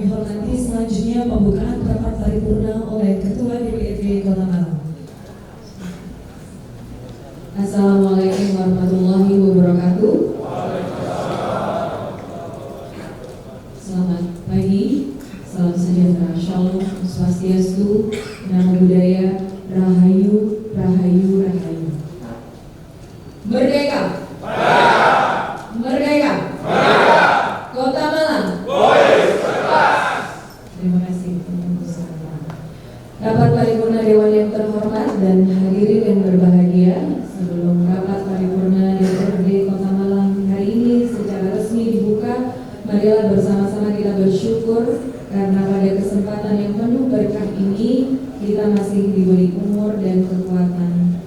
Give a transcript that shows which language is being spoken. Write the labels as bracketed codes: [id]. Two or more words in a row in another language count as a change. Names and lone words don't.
[id] Nanti selanjutnya pembukaan rapat paripurna oleh Ketua DPRD Kota Malang. [ar] السلام عليكم ورحمة الله وبركاته. [id] Selamat pagi, salam sejahtera, shalom, swastiastu, namo buddhaya, rahayu, rahayu, rahayu. Merdeka! Merdeka! Kota Malang! Terima kasih teman-teman sekalian. Rapat paripurna Dewan yang terhormat dan hadirin yang berbahagia, sebelum rapat paripurna DPRD Kota Malang hari ini secara resmi dibuka, marilah bersama-sama kita bersyukur karena pada kesempatan yang penuh berkah ini kita masih diberi umur dan kekuatan.